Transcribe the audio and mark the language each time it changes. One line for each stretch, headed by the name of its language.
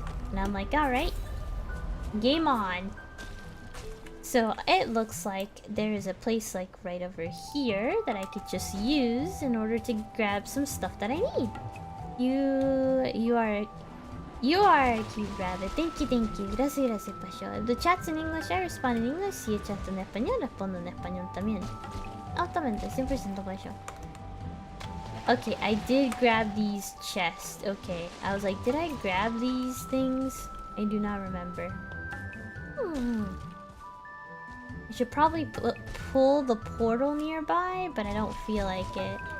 English: And I'm like, alright, game on. So it looks like there is a place like right over here that I could just use in order to grab some stuff that I need. You are a cute rabbit. Thank you.
Spanish: Gracias,
English: Pasho. If the chat's in English, I respond in English.
Spanish: Si el chat en español, respondo en español también. Altamente, 100% Pasho.
English: Okay, I did grab these chests. Okay, I was like, did I grab these things? I do not remember. I should probably pull the portal nearby, but I don't feel like it.